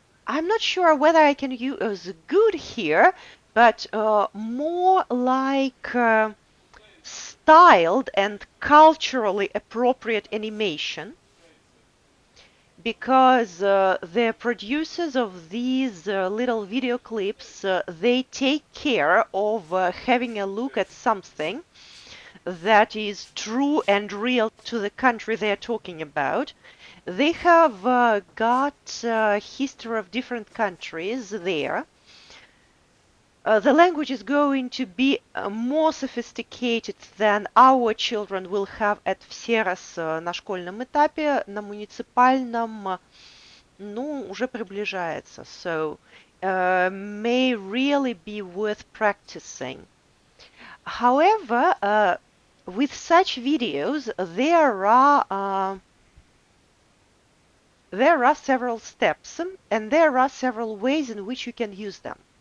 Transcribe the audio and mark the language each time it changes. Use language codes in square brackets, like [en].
[en] I'm not sure whether I can use good here, but more like styled and culturally appropriate animation, because the producers of these little video clips, they take care of having a look at something that is true and real to the country they're talking about. They have got history of different countries there. The language is going to be more sophisticated than our children will have at ВСЕРОС [ru] на школьном этапе. На муниципальном, уже приближается. [en] So, may really be worth practicing. However, with such videos, there are several steps and there are several ways in which you can use them.